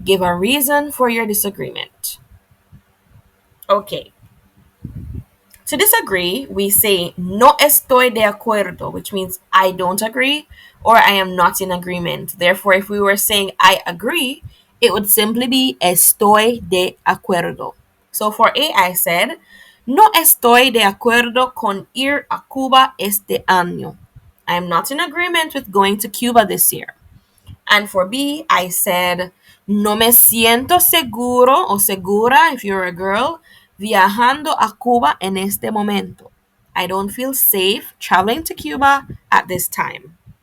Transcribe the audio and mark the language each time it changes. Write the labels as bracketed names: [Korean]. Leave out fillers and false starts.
[English] Give a reason for your disagreement. Okay. To disagree, we say [Spanish] no estoy de acuerdo, [English] which means I don't agree or I am not in agreement. Therefore, if we were saying I agree, it would simply be [Spanish] estoy de acuerdo. [English] So for A, I said, [Spanish] no estoy de acuerdo con ir a Cuba este año. [English] I am not in agreement with going to Cuba this year. And for B, I said, [Spanish] no me siento seguro o segura, [English] if you're a girl, [Spanish] viajando a Cuba en este momento. [English] I don't feel safe traveling to Cuba at this time.